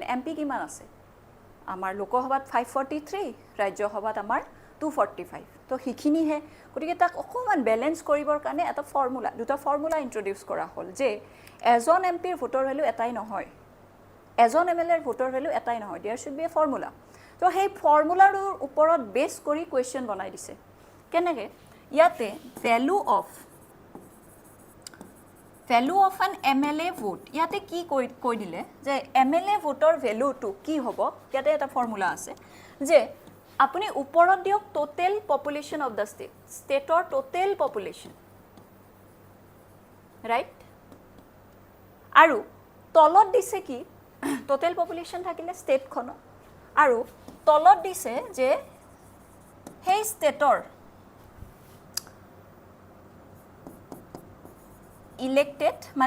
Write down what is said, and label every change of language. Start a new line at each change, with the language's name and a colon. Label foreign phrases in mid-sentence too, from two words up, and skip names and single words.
Assamese: MP কিমান আছে আমাৰ লোকসভাত 543 ৰাজ্যসভাত আমাৰ 245 তো হিখিনি হে গতিকে তাক অকমান ব্যালেন্স কৰিবৰ কাৰণে এটা দুটা
English: formula introduce
Assamese: কৰা হ'ল যে এজন এমপিৰ
English: vote value
Assamese: এটাই নহয় এজন এমএলএৰ
English: vote value
Assamese: এটাই নহয়
English: there should be a formula
Assamese: তো সেই ফৰ্মুলাৰ ওপৰত বেস কৰি কোৱেশ্চন বনাই দিছে কেনেকে ইয়াতে ভ্যালু
English: of an MLA vote
Assamese: ইয়াতে কি কৈ দিলে যে MLA
English: vote value
Assamese: কি হ'ব ইয়াতে এটা ফৰ্মুলা আছে যে আপুনি ওপৰত দিয়ক
English: total population of the state total population
Assamese: ৰাইট আৰু তলত দিছে কি
English: total population
Assamese: থাকিলে ষ্টেটখন আৰু তলত দিছে যে সেই ষ্টেটৰ ইলেক্টেড মানে